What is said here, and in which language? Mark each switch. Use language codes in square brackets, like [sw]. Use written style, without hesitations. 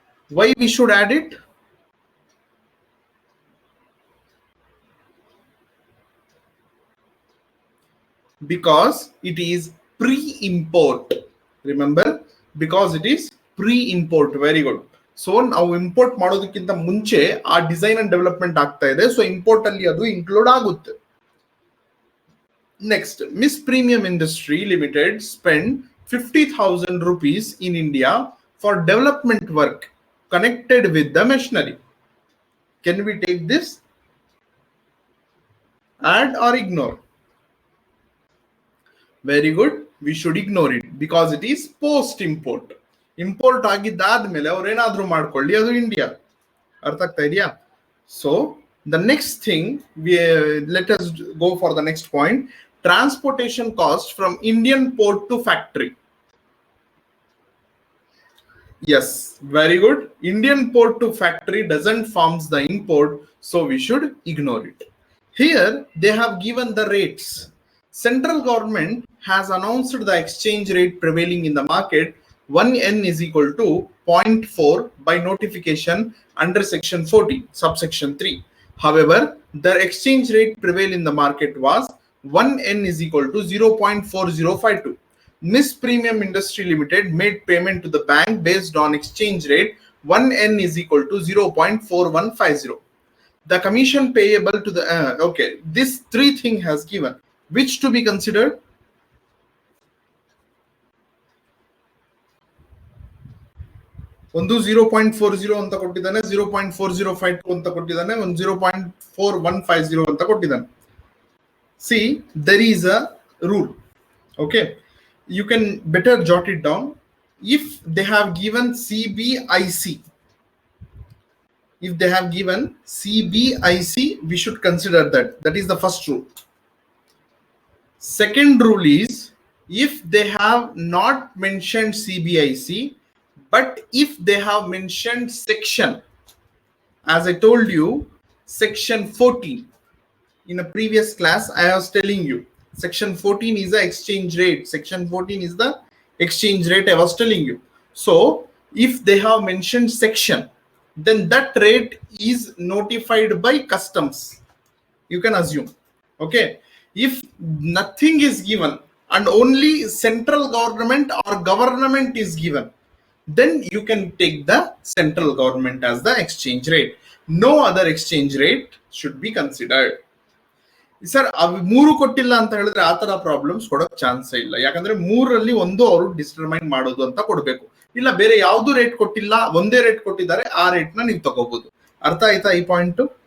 [en] Why we should add it? Because it is pre-import. Remember, because it is pre-import. Very good. [kn] So ನಾವು import ಮಾಡೋದಕ್ಕಿಂತ ಮುಂಚೆ ಆ design and development ಆಗ್ತಾ ಇದೆ. So import ಅಲ್ಲಿ ಅದು ಇನ್ಕ್ಲೂಡ್ ಆಗುತ್ತೆ. [en] Next, Miss Premium Industry Limited spend 50,000 rupees in India for development work connected with the machinery. Can we take this? Add or ignore? Very good. We should ignore it because it is post import. [kn] Import ಆಗಿದ್ದಾದ್ಮೇಲೆ ಅವ್ರು ಏನಾದ್ರೂ ಮಾಡ್ಕೊಳ್ಳಿ, ಅದು India. ಅರ್ಥ ಆಗ್ತಾ ಇದೆಯಾ? [en] So the next thing, let us go for the next point. Transportation cost from Indian port to factory. Yes, very good. Indian port to factory doesn't forms the import, so we should ignore it. Here they have given the rates. Central government has announced the exchange rate prevailing in the market. 1N is equal to 0.4 by notification under section 14 subsection 3. However, the exchange rate prevail in the market was 1N is equal to 0.4052. Miss Premium Industry Limited made payment to the bank based on exchange rate 1N is equal to 0.4150. The commission payable to the okay, this three thing has given. Which to be considered? [kn] ಒಂದು 0.40 ಅಂತ ಕೊಟ್ಟಿದ್ದಾನೆ, 0.4052 ಅಂತ ಕೊಟ್ಟಿದ್ದಾನೆ, ಒಂದು 0.4150 ಅಂತ ಕೊಟ್ಟಿದ್ದಾನೆ. [en] See, there is a rule. Okay, you can better jot it down. If they have given CBIC, if they have given CBIC, we should consider that. That is the first rule. Second rule is, if they have not mentioned CBIC, but if they have mentioned section, as I told you, section 14 in a previous class, I was telling you, section 14 is the exchange rate. Section 14 is the exchange rate I was telling you. So if they have mentioned section, then that rate is notified by customs. You can assume. Okay. If nothing is given and only central government or government is given, then you can take the central government as the exchange rate. No other exchange rate should be considered. [kn] Sir, ಅವು ಮೂರು ಕೊಟ್ಟಿಲ್ಲ ಅಂತ ಹೇಳಿದ್ರೆ ಆ ತರ problems ಕೊಡೋಕ್ chance ಇಲ್ಲ. ಯಾಕಂದ್ರೆ ಮೂರಲ್ಲಿ ಒಂದು ಅವರು ಡಿಟರ್ಮೈನ್ ಮಾಡೋದು ಅಂತ ಕೊಡ್ಬೇಕು. ಇಲ್ಲ ಬೇರೆ ಯಾವ್ದು ರೇಟ್ ಕೊಟ್ಟಿಲ್ಲ, ಒಂದೇ ರೇಟ್ ಕೊಟ್ಟಿದ್ದಾರೆ, ಆ ರೇಟ್ ನ ನೀವು ತಗೋಬಹುದು. ಅರ್ಥ ಆಯ್ತಾ ಈ ಪಾಯಿಂಟ್?